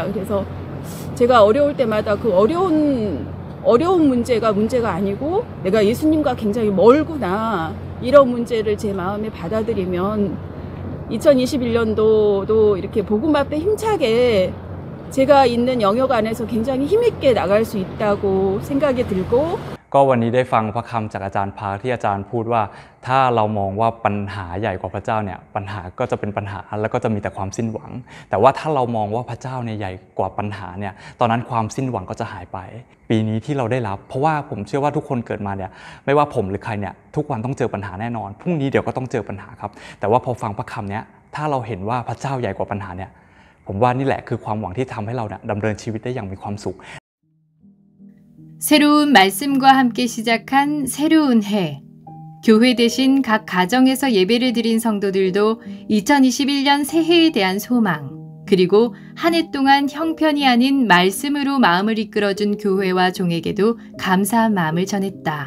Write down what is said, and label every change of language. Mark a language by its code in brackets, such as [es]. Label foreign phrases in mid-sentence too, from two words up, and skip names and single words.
[ko] 그래서 제가 어려울 때마다 그 어려운 문제가 아니고 내가 예수님과 굉장히 멀구나, 이런 문제를 제 마음에 받아들이면 2021년도도 이렇게 복음 앞에 힘차게 제가 있는 영역 안에서 굉장히 힘있게 나갈 수 있다고 생각이 들고 [th] ก็วันนี้ได้ฟังพระคำจากอาจารย์พาร์คที่อาจารย์พูดว่าถ้าเรามองว่าปัญหาใหญ่กว่าพระเจ้าเนี่ยปัญหาก็จะเป็นปัญหาแล้วก็จะมีแต่ความสิ้นหวังแต่ว่าถ้าเรามองว่าพระเจ้าเนี่ยใหญ่กว่าปัญหาเนี่ยตอนนั้นความสิ้นหวังก็จะหายไปปีนี้ที่เราได้รับเพราะว่าผมเชื่อว่าทุกคนเกิดมาเนี่ยไม่ว่าผมหรือใครเนี่ยทุกวันต้องเจอปัญหาแน่นอนพรุ่งนี้เดี๋ยวก็ต้องเจอปัญหาครับแต่ว่าพอฟังพระคำเนี้ยถ้าเราเห็นว่าพระเจ้าใหญ่กว่าปัญหาเนี่ยผมว่านี่แหละคือความหวังที่ทำให้เราเนี่ยดำเนินชีวิตได้อย่างมีความสุข [ko] 새로운 말씀과 함께 시작한 새로운 해. 교회 대신 각 가정에서 예배를 드린 성도들도 2021년 새해에 대한 소망, 그리고 한 해 동안 형편이 아닌 말씀으로 마음을 이끌어준 교회와 종에게도 감사한 마음을 전했다.